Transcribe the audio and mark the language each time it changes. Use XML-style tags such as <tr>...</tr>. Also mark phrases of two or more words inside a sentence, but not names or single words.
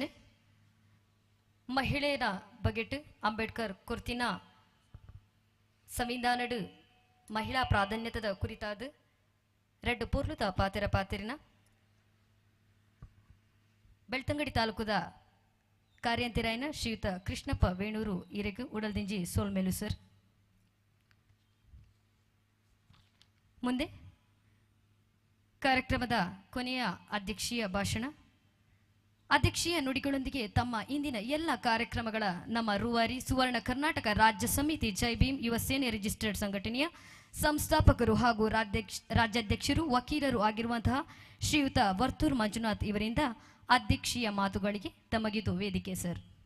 <tcy>ಮಹಿಳೆಯರ ಬಗೆಟ್ ಅಂಬೇಡ್ಕರ್ ಕುರ್ತಿನ ಸಂವಿಧಾನಡು ಮಹಿಳಾ ಪ್ರಾಧಾನ್ಯತದ ಕುರಿತಾದ ರೆಡ್ ಪೂರ್ಲುದ ಪಾತಿರಿನ ಬೆಳ್ತಂಗಡಿ ತಾಲೂಕುದ ಕಾರ್ಯಂತಿರಾಯನ ಶ್ರೀಯುತ ಕೃಷ್ಣಪ್ಪ ವೇಣೂರು ಈರೆಗು ಉಡಲ್ದಿಂಜಿ ಸೋಲ್ಮೇಲು ಸರ್.</tcy> <kn>ಮುಂದೆ ಕಾರ್ಯಕ್ರಮದ ಕೊನೆಯ ಅಧ್ಯಕ್ಷೀಯ ಭಾಷಣ. ಅಧ್ಯಕ್ಷೀಯ ನುಡಿಗಳೊಂದಿಗೆ ತಮ್ಮ ಇಂದಿನ ಎಲ್ಲ ಕಾರ್ಯಕ್ರಮಗಳ ನಮ್ಮ ರೂವಾರಿ ಸುವರ್ಣ ಕರ್ನಾಟಕ ರಾಜ್ಯ ಸಮಿತಿ ಜೈಭೀಮ್ ಯುವ ಸೇನೆ ರಿಜಿಸ್ಟರ್ಡ್ ಸಂಘಟನೆಯ ಸಂಸ್ಥಾಪಕರು ಹಾಗೂ ರಾಜ್ಯಾಧ್ಯಕ್ಷರು ವಕೀಲರು ಆಗಿರುವಂತಹ ಶ್ರೀಯುತ ವರ್ತೂರ್ ಮಂಜುನಾಥ್ ಇವರಿಂದ ಅಧ್ಯಕ್ಷೀಯ ಮಾತುಗಳಿಗೆ ತಮಗಿದು ವೇದಿಕೆ ಸರ್.</kn>